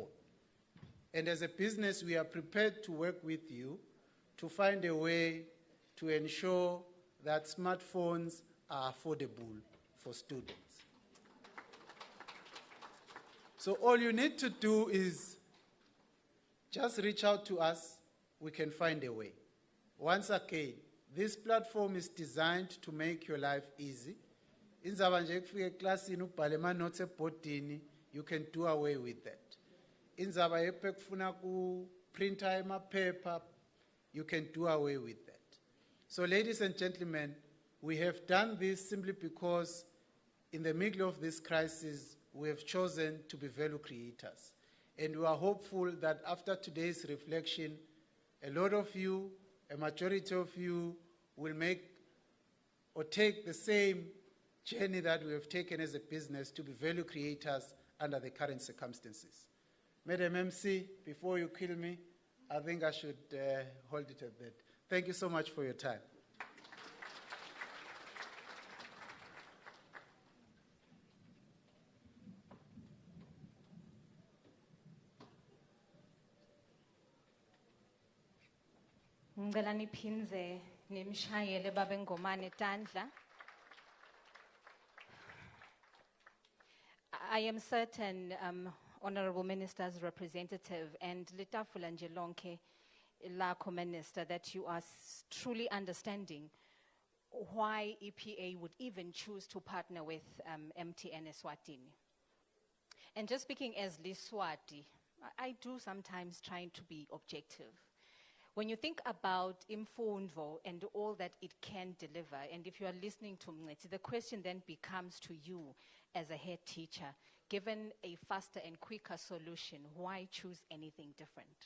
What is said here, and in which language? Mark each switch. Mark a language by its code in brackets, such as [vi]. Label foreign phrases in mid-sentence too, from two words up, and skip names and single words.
[en] And as a business, we are prepared to work with you to find a way to ensure that smartphones are affordable for students. So all you need to do is just reach out to us. We can find a way. Once again, this platform is designed to make your life easy. [ss] Inzaba nje kufika eklasini ubhale ama notes ebhodini, [en] you can do away with that. [ss] Inzaba yepe kufuna ku printer emaphepha, [en] you can do away with that. So ladies and gentlemen, we have done this simply because in the middle of this crisis, we have chosen to be value creators. And we are hopeful that after today's reflection, a lot of you, a majority of you, will make or take the same journey that we have taken as a business to be value creators under the current circumstances. Madam MC, before you kill me, I think I should hold it at that. Thank you so much for your time. [ss] Ngicela niphinze nimshayele baba Ngomane Tandla. [en] I am certain, Honorable Minister's representative and [ss] Litafula nje lonke lakho [en] Minister, that you are truly understanding why EPA would even choose to partner with MTN Eswatini. And just speaking as Liswati, I do sometimes try to be objective. When you think about Imfundo and all that it can deliver, and if you are listening to Mngeti, the question then becomes to you as a head teacher, given a faster and quicker solution, why choose anything different?